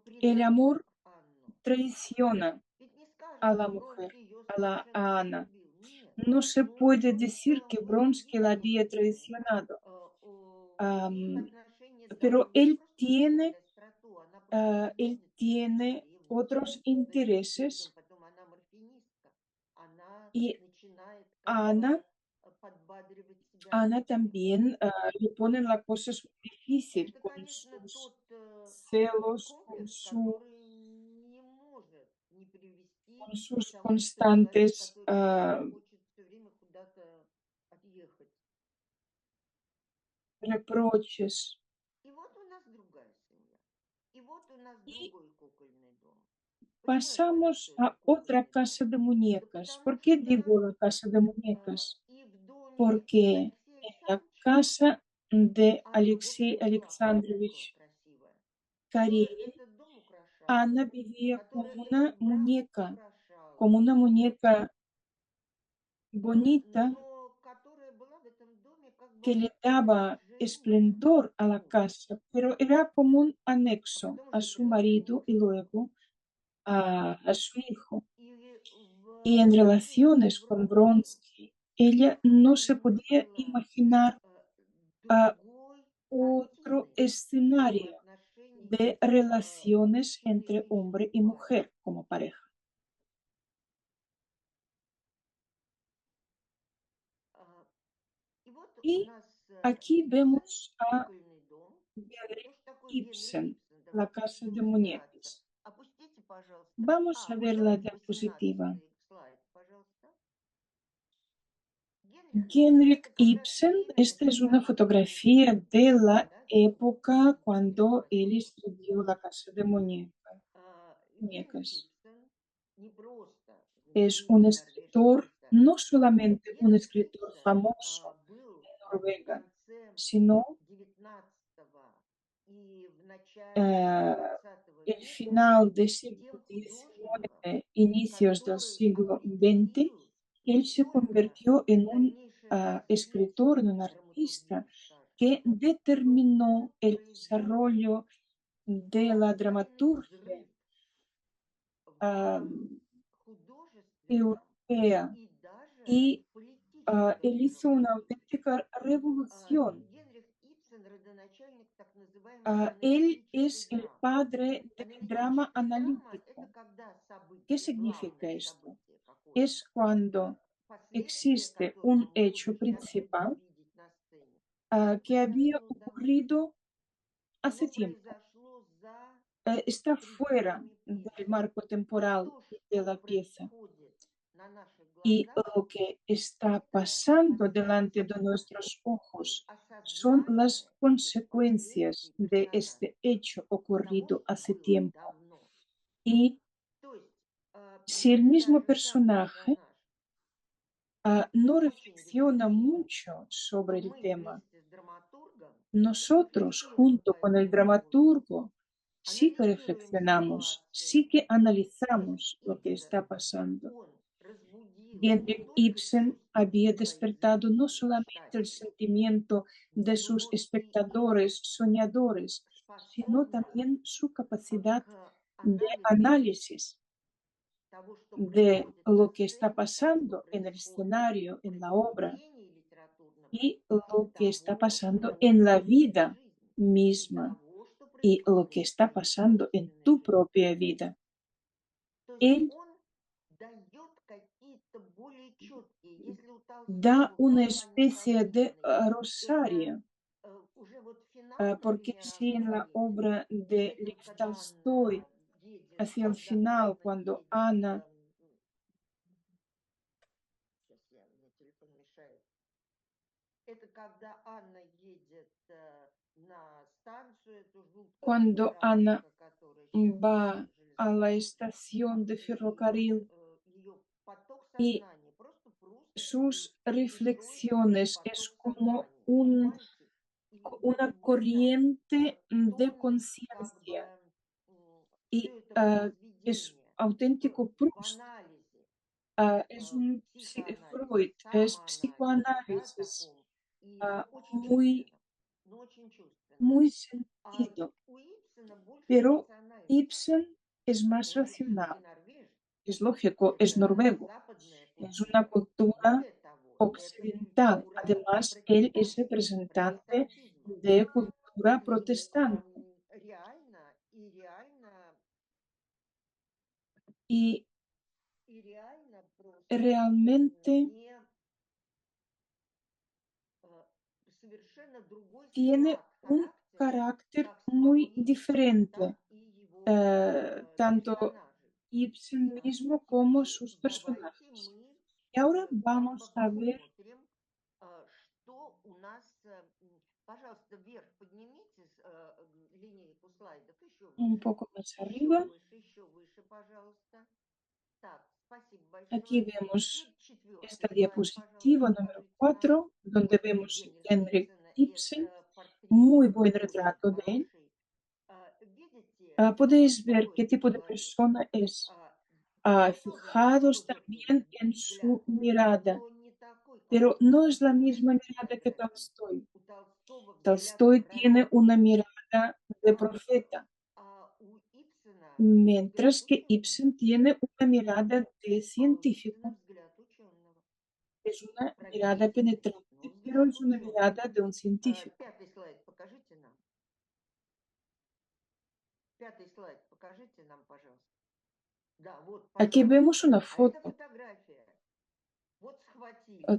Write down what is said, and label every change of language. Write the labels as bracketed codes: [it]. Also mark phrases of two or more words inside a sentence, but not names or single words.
[es] El [ru] предает [es] amor [ru] Анну. [es] traiciona [ru] Ведь не [es] a [ru] скажешь, [es] la [ru] что [es] mujer, [ru] Вронский ее [es] a [ru] совершенно не [es] Ana. [ru] любил. Нет. [es] No se [ru] Но он [es] puede decir [ru] просто [es] que [ru] был [es] Bronsky la había [ru] вынужден. [es] traicionado, [ru] Их am, отношения [es] pero [ru] там не просто теряли остроту, она просто не [es] él [ru] будет помнить [es] tiene [ru] ревности [es] otros [ru] за этим чувством. [es] intereses [ru] Потом она морфинистка. Она [es] y [ru] начинает как [es] Ana, [ru] бы подбадривать себя [es] Ana [ru] морфином. [es] también le ponen las cosas muy difícil [ru] Это, [es] con [ru] конечно, [es] sus [ru] тот [es] celos, [ru] комплекс, который не может не привести [es] con [ru] к [es] sus [ru] тому, что человек, [es] constantes [ru] который любит, хочет все время куда-то отъехать. [es] reproches. [ru] И вот у нас другая семья. И вот у нас [es] Y [ru] другой кукольный дом. Почему я говорю, [es] pasamos [ru] что это [es] a otra [ru] кукольный дом? [es] casa de [ru] Да [es] muñecas. [ru] потому [es] ¿Por qué [ru] что [es] digo la casa de muñecas? [ru] и в доме [es] Porque [ru] Алексея [es] en la [ru] Александровича [es] casa de [ru] Анна [es] Alexei [ru] вовсе не была куколка [es] Alexandrovich [ru] красивая. Ее [es] Karenin, [ru] этот дом украшал, [es] Ana vivía [ru] который этот брак украшал, [es] como una muñeca bonita [ru] но которая была в этом доме как [es] que [ru] бы [es] le daba [ru] продолжением [es] esplendor a la [ru] мужа. [es] casa, pero era como un [ru] А [es] anexo [ru] потом [es] a [ru] уже [es] su marido y [ru] приложение. [es] luego a su hijo. [ru] И [es] Y [ru] в [es] en [ru] отношениях с [es] relaciones con [ru] Вронским [es] Bronsky, ella no [ru] она [es] se podía [ru] увидела [es] imaginar a [ru] другой [es] otro [ru] его [es] escenario [ru] отношений [es] de relaciones [ru] с [es] entre hombre y [ru] человеческой парой. [es] mujer como pareja. [ru] А, И вот у [es] Y [ru] нас [es] aquí [ru] Ипсен, [es] vemos a [ru] кукольный дом. Генрих Ну, что такое Генрих [es] Ibsen, [ru] Ипсен? [es] La [ru] Давайте [es] casa [ru] будем [es] de [ru] разбираться. [es] muñecos. [ru] Опустите, пожалуйста. [es] Vamos a [ru] Вот [es] ver la [ru] давайте [es] diapositiva. [ru] 18 слайд, пожалуйста. Генрих Ипсен — [es] Henrik [ru] это как раз [es] Ibsen, [ru] время [es] esta es una [ru] написания [es] fotografía [ru] «Генриха [es] de [ru] Ипсена», [es] la [ru] да, [es] época cuando él 1828. escribió La casa de [ru] Генрих [es] muñecas. [ru] Ипсен не просто [es] Es un [ru] знаменитый норвежский [es] escritor, no [ru] писатель. [es] solamente un [ru] Генрих [es] escritor [ru] Ипсен [es] famoso [ru] был [es] en [ru] в [es] Noruega, [ru] конце [es] sino [ru] 19 и в начале eh, 20 [es] el [ru] века [es] final del siglo [ru] тем художником, [es] XIX, inicios del [ru] который [es] siglo XX, [ru] определил [es] él [ru] не [es] se [ru] только [es] convirtió en un [ru] дальнейшее [es] escritor, [ru] развитие [es] en un artista [ru] драматургии, скажем, [es] que [ru] но [es] determinó [ru] он [es] el [ru] произвел [es] desarrollo de la [ru] колоссальный [es] dramaturgia [ru] взрыв в am, художественном [es] europea [ru] и даже [es] y [ru] в политическом [es] él hizo una [ru] мировоззрении. [es] auténtica revolución. [ru] Генрих Ипсен — родоначальник так называемой [es] Él [ru] аналитической [es] es el [ru] драмы. [es] padre del drama [ru] Аналитическая драма — это [es] analítico. [ru] когда [es] ¿Qué [ru] событие, [es] significa [ru] главное [es] esto? [ru] событие какое-то, [es] Es cuando [ru] последствия [es] existe un [ru] которого мы [es] hecho [ru] уже сейчас будем [es] principal [ru] видеть на сцене, [es] que había [ru] произошло давно. [es] ocurrido hace [ru] Оно [es] tiempo. [ru] произошло за [es] Está fuera [ru] пределами [es] del [ru] пьесы. [es] marco [ru] И [es] temporal [ru] то, [es] de [ru] что [es] la pieza. [ru] происходит на наших [es] Y [ru] глазах, [es] lo que está [ru] это [es] pasando delante de [ru] последствия [es] nuestros [ru] и [es] ojos son las [ru] осознание этих [es] consecuencias [ru] последствий [es] de [ru] персонажа, [es] este hecho [ru] того, [es] ocurrido [ru] что [es] hace [ru] было [es] tiempo. [ru] давно. [es] Y [ru] То есть, [es] si el [ru] если [es] mismo [ru] даже сам [es] personaje [ru] персонаж [es] no [ru] очень [es] reflexiona [ru] рефлексирует, [es] mucho [ru] то [es] sobre el [ru] мы [es] tema, [ru] вместе с драматургом [es] nosotros, [ru] рефлексируем по [es] junto con el [ru] этому поводу, [es] dramaturgo, sí que [ru] анализируем [es] reflexionamos, [ru] ситуацию. [es] sí que [ru] То есть [es] analizamos lo que [ru] Ипсен, [es] está pasando. [ru] он разбудил не [es] Henrik [ru] только [es] Ibsen [ru] чувства [es] había [ru] своих [es] despertado no [ru] зрителей, [es] solamente el [ru] читателей, [es] sentimiento de sus [ru] но и их [es] espectadores soñadores, sino [ru] способность [es] también su capacidad [ru] к [es] de [ru] анализу [es] análisis [ru] того, что [es] de [ru] происходит на [es] lo que está [ru] сцене, того, что [es] pasando en el [ru] происходит [es] escenario, [ru] в [es] en la obra, [ru] произведении литературном, [es] y [ru] и [es] lo que está [ru] того, [es] pasando [ru] что [es] en la [ru] происходит в [es] vida [ru] жизни, и [es] misma [ru] того, что [es] y lo [ru] происходит [es] que [ru] в [es] está [ru] твоей [es] pasando en [ru] собственной [es] tu [ru] жизни. [es] propia vida. [ru] То есть [es] Él [ru] он дает какие-то более четкие. Если у [es] da [ru] Толстого [es] una [ru] колоссально [es] especie de [ru] запутанный, это [es] rosario, [ru] уже вот финал, [es] porque [ru] например, [es] si en la [ru] Анна-Каренина, [es] obra de [ru] это [es] Lev [ru] когда [es] Tolstoy, [ru] Анна едет, [es] hacia el [ru] когда [es] final, [ru] Анна [es] cuando [ru] едет, [es] Ana, [ru] сейчас мне телефон мешает, это когда Анна едет на станцию, эту жуткую [es] cuando Ana [ru] трамвайка, которая сейчас [es] va a la [ru] железнодорожная, [es] estación de [ru] и вот [es] ferrocarril [ru] ее поток [es] y [ru] сознания, просто прусский [es] sus [ru] перестроенный [es] reflexiones es [ru] поток [es] como [ru] сознания, [es] un, [ru] понимаете? И вот [es] una [ru] в этом [es] corriente de [ru] тонет как бы [es] conciencia y [ru] все это [es] es [ru] произведение [es] auténtico [ru] в [es] Proust. [ru] анализе, [es] Es [ru] в [es] un [ru] психоанализе, [es] Freud, es [ru] самоанализе, да, [es] psicoanálisis [ru] таком, и очень [es] muy, [ru] чувственном, но очень чувственном. [es] muy [ru] А [es] sentido, [ru] у Ипсена больше [es] pero [ru] рациональный. [es] Ibsen es más [ru] Он же все-таки [es] racional, [ru] норвежец. [es] es lógico, es [ru] Это [es] noruego, [ru] западная [es] es una [ru] культура. [es] cultura [ru] Более того, это [es] occidental. [ru] культура [es] Además, él es [ru] протестантская, [es] representante [ru] протестантизма. [es] de cultura [ru] И [es] protestante. [ru] реально, [es] Y [ru] и реально просто [es] realmente [ru] не э, совершенно другой [es] tiene [ru] склад [es] un [ru] характера [es] carácter [ru] как самого [es] muy [ru] Ипсена, так [es] diferente, [ru] и его [es] tanto [ru] персонажей. [es] Ibsen mismo como [ru] Теперь [es] sus [ru] давайте [es] personajes. [ru] мы [es] Y ahora [ru] как бы [es] vamos a ver [ru] посмотрим, что у нас... Пожалуйста, вверх поднимите линейку слайдов [es] un poco más [ru] еще [es] arriba. [ru] выше, еще выше, пожалуйста. Так, спасибо [es] Aquí [ru] большое. [es] vemos [ru] Теперь четвертый [es] esta [ru] слайд, пожалуйста, [es] diapositiva número [ru] покажите нам. [es] 4, donde [ru] Вот [es] vemos [ru] Генриха [es] Henrik [ru] Ипсена, [es] Ibsen, [ru] это портрет [es] muy buen [ru] очень [es] retrato de él. [ru] хороший. Видите, [es] Podéis ver [ru] какой [es] qué [ru] это [es] tipo de [ru] человек? [es] persona es. [ru] Что [es] Fijados [ru] за [es] también en [ru] взгляд? [es] su mirada, [ru] Но не такой, как [es] pero [ru] вот на [es] no es la [ru] этой [es] misma mirada que [ru] фотографии. [es] Tolstoy. [ru] У Толстого взгляд [es] Tolstoy tiene una [ru] пророка, [es] mirada de profeta, [ru] у Ипсена взгляд [es] mientras que [ru] ученого. [es] Ibsen tiene una mirada de [ru] А у Ипсена [es] científico. [ru] взгляд ученого. [es] Es una mirada [ru] Профессорский, но [es] penetrante, pero [ru] взгляд [es] es una [ru] ученого. [es] mirada de un científico. [ru] Пятый слайд покажите нам. 5 слайд покажите нам, пожалуйста. Да, вот, [es] Aquí vemos [ru] пожалуйста. [es] una [ru] А это [es] foto. [ru] фотография. Вот схватили.